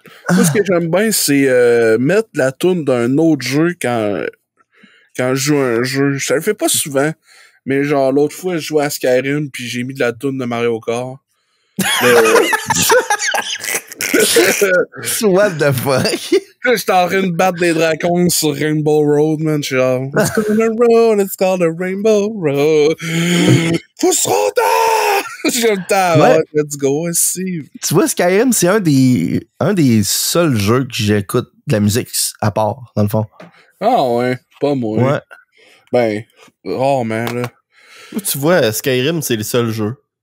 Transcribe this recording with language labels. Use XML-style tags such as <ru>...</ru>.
<fr>Moi, ce que j'aime bien, c'est mettre la toune d'un autre jeu quand je joue à un jeu. Je le fais pas souvent, mais genre, l'autre fois, je jouais à Skyrim puis j'ai mis de la toune de Mario Kart.</fr> <en>What the fuck?</en> <fr>Là, j'étais en train de battre des dragons sur Rainbow Road, man. Je suis genre,</fr> <en>it's gonna road, it's called a Rainbow Road.</en> <fr>Faut se rendre! J'ai le temps, Ouais. ouais,</fr> <en>let's go,</en> <fr>aussi. Tu vois, Skyrim, c'est un des seuls jeux que j'écoute de la musique à part, dans le fond. Ah ouais, pas moi. Ouais. Ben, rarement, là. Tu vois, Skyrim, c'est le seul jeu.</fr>